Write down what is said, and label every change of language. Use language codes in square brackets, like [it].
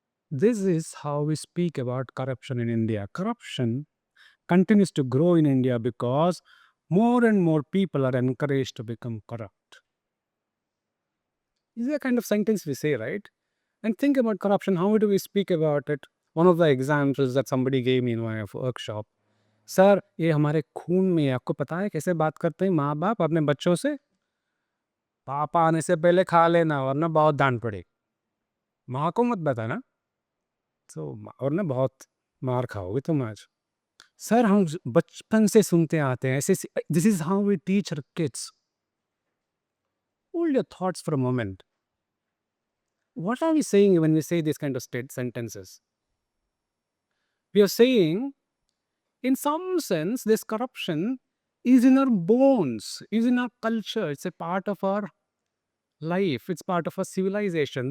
[en] This is how we speak about corruption in India. Corruption continues to grow in India because more and more people are encouraged to become corrupt. This is a kind of sentence we say, right? And think about corruption. How do we speak about it? One of the examples that somebody gave me in my workshop. [hi] Sir ये हमारे खून में है, आपको पता है कैसे बात करते हैं माँ बाप अपने बच्चों से? पापा आने से पहले खा लेना वरना बहुत डांट पड़ेगी। माँ को मत बताना। तो वरना बहुत मार खाओगे तुम आज। सर हम बचपन से सुनते आते हैं ऐसे। [en] This is how we teach our kids. Hold your thoughts for a moment. What are we saying when we say these kind of sentences? We are saying, in some sense, this corruption is in our bones, is in our culture. It's a part of our life. It's part of our civilization.